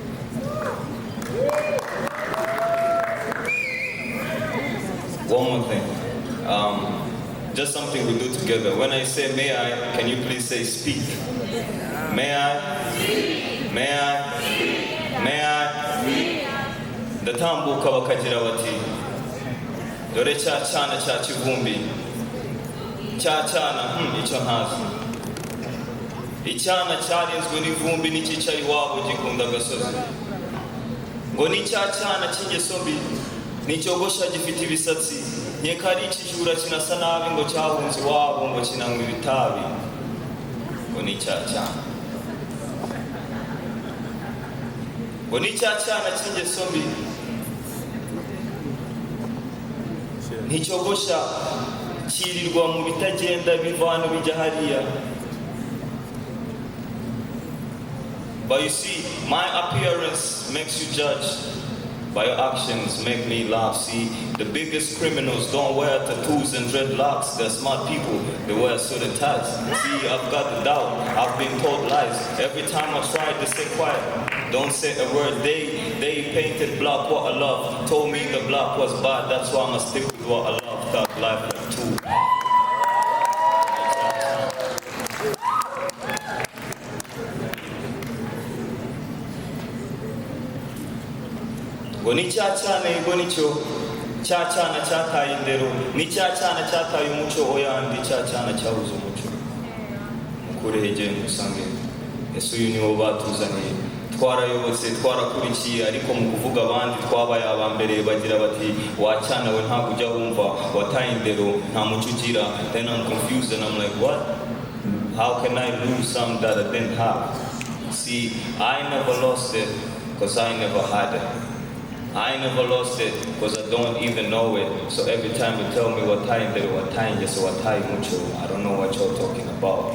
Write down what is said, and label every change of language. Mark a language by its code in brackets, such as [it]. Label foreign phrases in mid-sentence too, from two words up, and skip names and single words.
[en] One more thing, just something we do together. When I say may I, can you please say speak? May I? Speak. May I [rw] ndatambuka bakagira bati dore cya cyana cya kivumbi cya cyana icyo ntazi icyana cyarinzwe n'ivumbi n'icyicaro iwabo gikunda agasozi ngo ni cya cyana cy'ingeso mbi n'icyogosha gifite ibisatsi nkeka ari ikijura kinasa nabi ngo cyahunze iwabo ngo kinanywa ibitabi ngo ni cya cyana ngo ni cya cyana cy'ingeso mbi nticyogosha kirirwa mu bitagenda bivana bijya hariya. [en] But you see, my appearance makes you judge. By your actions make me laugh. See, the biggest criminals don't wear tattoos and dreadlocks. They're smart people, they wear suit and ties. See, I've got the doubt, I've been told lies. Every time I try to stay quiet, don't say a word. They painted black what I love. Told me the black was bad, that's why I must stick with what I love. Thug life like two. [rw] Ngo ni cya cyana yego nicyo cya cyana cyataye indero ni cya cyana cyataye umuco oyandi cya cyana cyabuze umuco mukurege musange Yesu uyu niwo batuzaniye twarayobotse twarakurikiye ariko mu kuvuga abandi twabaye abambere bagira bati wacyana we ntabwo ujya wumva wataye indero nta muco ugira. [en] Then I'm confused and I'm like, what? How can I lose something that I didn't have? See, I never lost it because I never had it. I never lost it because I don't even know it. So every time you tell me what time there, what time yes, what time mucho, I don't know what you're talking about.